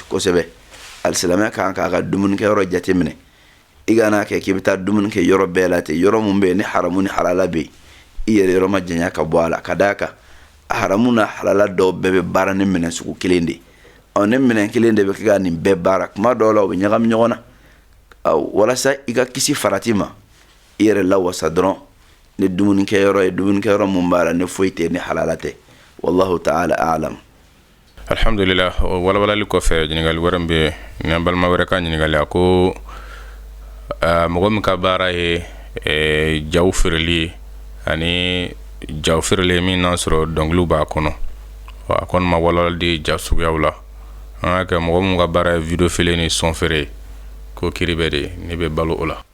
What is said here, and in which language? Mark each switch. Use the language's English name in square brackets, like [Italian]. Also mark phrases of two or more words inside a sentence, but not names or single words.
[Bambara] kosɛbɛ alisilamɛ kan k'a ka dumunikɛyɔrɔ jateminɛ i kana kɛ k'i bɛ taa dumuni kɛ yɔrɔ bɛɛ la ten yɔrɔ mun bɛ yen ni haramu ni halala bɛ yen i yɛrɛ yɔrɔ ma janya ka bɔ a la ka d'a kan haramu na halala dɔw bɛɛ bɛ baara ni minɛn sugu kelen de ni minɛn kelen de bɛ kɛ ka nin bɛɛ baara kuma dɔw la o bɛ ɲagami ɲɔgɔn na walasa i ka kisi farati ma i yɛrɛ lawasa dɔrɔn ni dumunikɛyɔrɔ ye dumunikɛyɔrɔ mun b'a la ni foyi tɛ ni halala tɛ [Arabic] والله تعالى أعلم. [Bambara] Alhamdulillah walawalali kɔfɛ ɲininkali wɛrɛ bɛ ni an balima wɛrɛ ka ɲininkali a ko mɔgɔ min ka baara ye jaw feereli ani jaw feereli min n'a sɔrɔ dɔnkiliw b'a kɔnɔ a kɔni ma walawali di ja suguyaw la an ka kɛ mɔgɔ min ka baara ye video feere ni son feere ko kiri bɛ de ne bɛ balo o la.